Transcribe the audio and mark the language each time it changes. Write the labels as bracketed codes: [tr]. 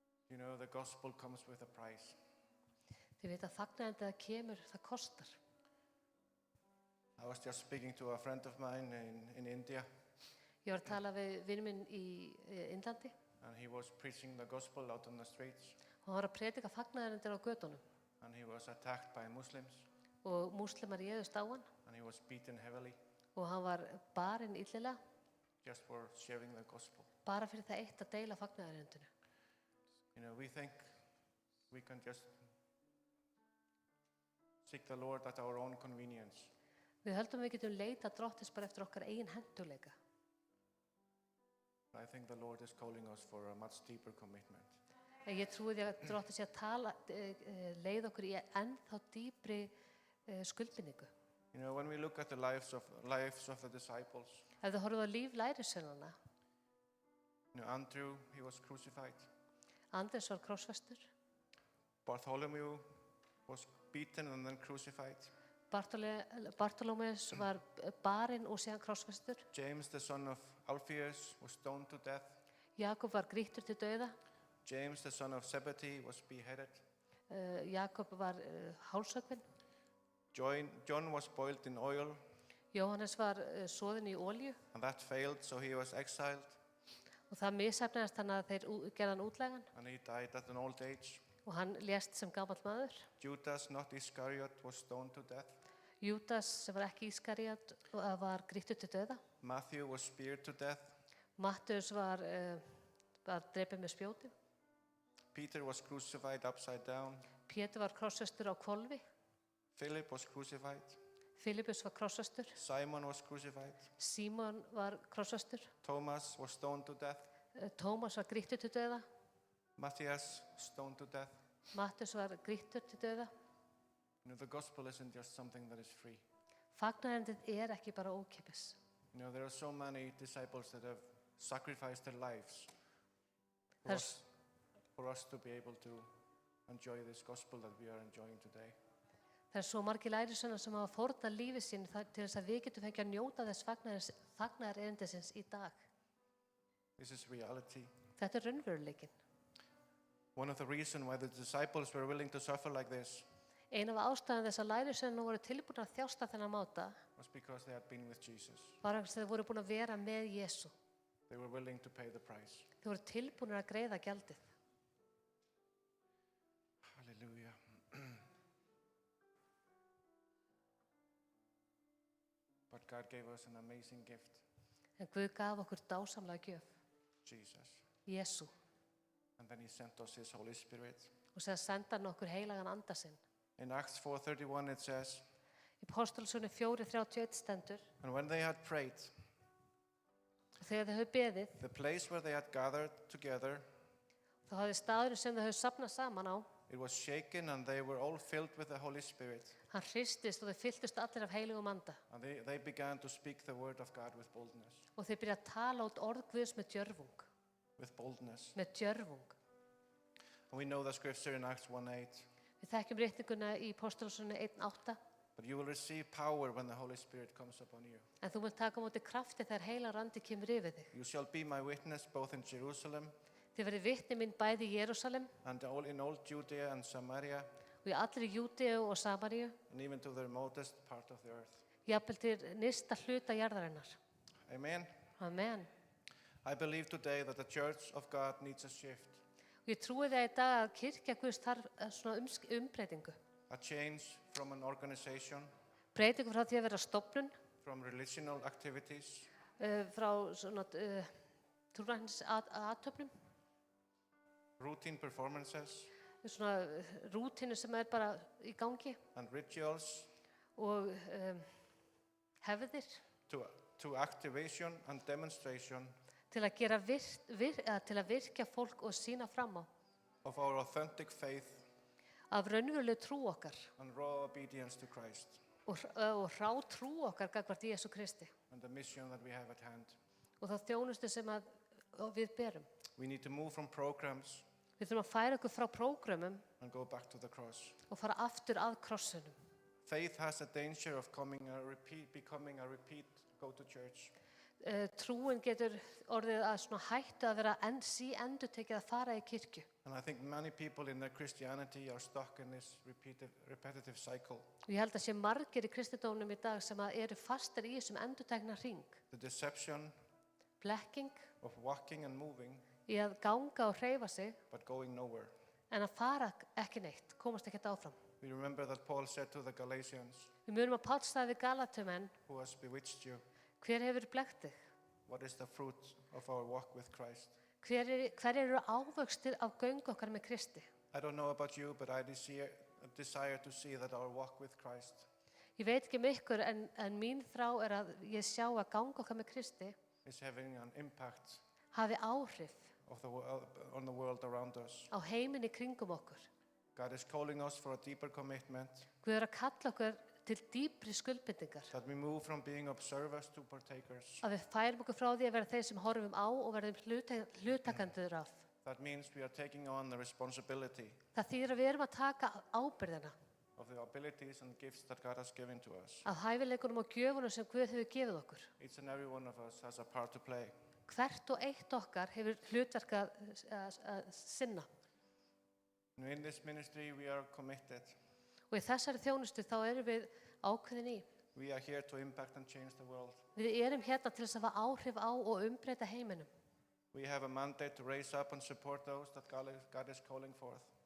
[en] You know, the gospel comes with a price. [is] Þið veit að fagnaðandi það kemur, það kostar. [en] I was just speaking to a friend of mine in India, [is] Ég var að tala við vinn minn í Indlandi [en] and he was preaching the gospel out on the streets, [is] og hann var að predika fagnaðarindir á gödunum [en] and he was attacked by Muslims, [is] og múslimar réðust á hann [en] and he was beaten heavily [is] og hann var barinn illilega [en] just for sharing the gospel. [is] bara fyrir það eitt að deila fagnaðarindinu. [en] You know, we think we can just seek the Lord at our own convenience. [is] Við höldum við getum leita drottins bara eftir okkar eigin henduleika. [en] I think the Lord is calling us for a much deeper commitment. [is] En ég trúi því að drottins sé að leið okkur í ennþá dýpri skuldbindingu. [en] You know, when we look at the lives of the disciples, [is] Ef þið horfum á líf lærisveinanna, [en] you know, Andrew, he was crucified. [is] Andrés var krossfestur, [en] Bartholomew was beaten and then crucified. [is] Bartolómeus var barinn og síðan krossfestur, [en] James, the son of Alphaeus, was stoned to death. [is] Jakob var grýttur til dauða, [en] James, the son of Zebedee, was beheaded. [is] Jakob var hálshöggvinn, [en] John was boiled in oil, [is] Jóhannes var soðinn í olíu [en] and that failed, so he was exiled, [is] og það misheppnaðist þannig að þeir gerðu hann útlægan [en] and he died at an old age. [is] og hann lést sem gamall maður. [en] Judas, not Iscariot, was stoned to death. [is] Júdas sem var ekki Ískaríot var grýttur til dauða. [en] Matthew was speared to death. [is] Matteus var drepinn með spjóti. [en] Peter was crucified upside down. [is] Pétur var krossfestur á hvolfi. [en] Philip was crucified. [is] Filippus var krossfestur, [en] Simon was crucified. [is] Símon var krossfestur, [en] Thomas was stoned to death. [is] Tómas var grýttur til dauða, [en] Matthias stoned to death. [is] Matthías var grýttur til dauða. [en] The gospel isn't just something that is free. [is] Fagnaðarerindið er ekki bara ókeypis. [en] There are so many disciples that have sacrificed their lives for There's- for us to be able to enjoy this gospel that we are enjoying today. [is] Það er svo margir lærisveinar sem hafa fórnað lífið sín til þess að við getum fengið að njóta þess fagnaðarerindisins í dag. [en] This is reality. [is] Þetta er raunveruleikinn. [en] One of the reasons why the disciples were willing to suffer like this [is] Ein af ástæðan þess að lærisveinar voru tilbúin að þjásta þennan máta [en] was because they had been with Jesus. [is] var að þeir voru búin að vera með Jesú. [en] They were willing to pay the price. [is] Þeir voru tilbúin að greiða gjaldið. [en] Hallelujah. But God gave us an amazing gift, [is] En Guð gaf okkur dásamlega gjöf, [en] Jesus. [is] Jesú, [en] And then he sent us his Holy Spirit. [is] og sér senda hann okkur heilagan anda sinn. [en] In Acts 4:31 it says, [is] Í Póstólsögunni 4:31 stendur, [en] and when they had prayed, [is] og þegar þau höfðu beðið, [en] the place where they had gathered together, [is] þá hafði staðurinn sem þau höfðu safnað saman á, [en] it was shaken and they were all filled with the Holy Spirit. [is] hann hristist og þau fylltust allir af heilugum anda. [en] And they began to speak the word of God with boldness. [is] Og þau byrja að tala út orð Guðs með djörfung, [en] With boldness. [is] með djörfung. [en] And we know the scripture in Acts 1:8. [is] Við þekkjum ritninguna í Póstólsögunni 1:8, [en] But you will receive power when the Holy Spirit comes upon you. [is] en þú munt taka á móti krafti þegar heilagur andi kemur yfir þig. [en] You shall be my witness both in Jerusalem [is] Þið verið vitni minn bæði í Jerúsalem [en] and in all Judea and Samaria [is] og í allri Júdeu og Samaríu, [en] and even to the remotest part of the earth. [is] jafnvel til nyrsta hluta jarðarinnar. [en] Amen. [is] Amen. [en] I believe today that the church of God needs a shift, [is] Og ég trúi það í dag að kirkja Guðs þarf svona umbreytingu. [en] a change from an organization, [is] Breytingu frá því að vera stofnun, [en] from relational activities, [is] frá svona trúræns aðtöfnum, [en] routine performances, [is] svona rútínu sem er bara í gangi [en] and rituals [is] og hefðir [en] to activation and demonstration [is] til að gera til að virkja fólk og sína fram á [en] of our authentic faith [is] af raunverulegu trú okkar [en] and raw obedience to Christ [is] og hrá trú okkar gagnvart Jesú Kristi [en] and the mission that we have at hand. [is] og þá þjónustu sem að við berum. [en] We need to move from programs [is] Við þurfum að færa okkur frá prógrömmum [en] and go back to the cross. [is] og fara aftur að krossunum. [en] Faith has a danger of becoming a repeat go to church. [is] Trúin getur orðið að svona hættu að vera endurtekið að fara í kirkju. [en] And I think many people in their Christianity are stuck in this repetitive cycle. [is] Og ég held að sé margir í kristindómnum í dag sem að eru fastir í þessum endurtekna hring. [en] The deception [is] Blekking [en] of walking and moving [is] í að ganga og hreyfa sig [en] but going nowhere. [is] en að fara ekki neitt, komast ekkert áfram. [en] We remember that Paul said to the Galatians, [is] Við munum að Páll sagði við Galatumenn, [en] who has bewitched you, [is] hver hefur blekkt þig? [en] what is the fruit of our walk with Christ? [is] Hver eru ávöxtir af göngu okkar með Kristi? [en] I don't know about you, but I desire to see that our walk with Christ [is] Ég veit ekki ykkur en mín þrá er að ég sjá að ganga okkar með Kristi [en] is having an impact [is] hafi áhrif [en] on the world around us. [is] á heiminn í kringum okkur. [en] God is calling us for a deeper commitment, [is] Guð er að kalla okkur til dýpri skuldbindingar. [en] that we move from being observers to partakers. [is] Að við færum okkur frá því að vera þeir sem horfum á og verðum hlutakendur af. [en] That means we are taking on the responsibility [is] Það þýðir að við erum að taka ábyrgðina [en] of the abilities and gifts that God has given to us. [is] af hæfileikunum og gjöfunum sem Guð hefur gefið okkur. [en] Each and every one of us has a part to play. [is] Hvert og eitt okkar hefur hlutverk að sinna. [en] And in this ministry we are committed. [is] Og í þessari þjónustu þá erum við ákveðin í. [en] We are here to impact and change the world. [is] Við erum hérna til þess að hafa áhrif á og umbreyta heiminum. [en] We have a mandate to raise up and support those that God is calling forth.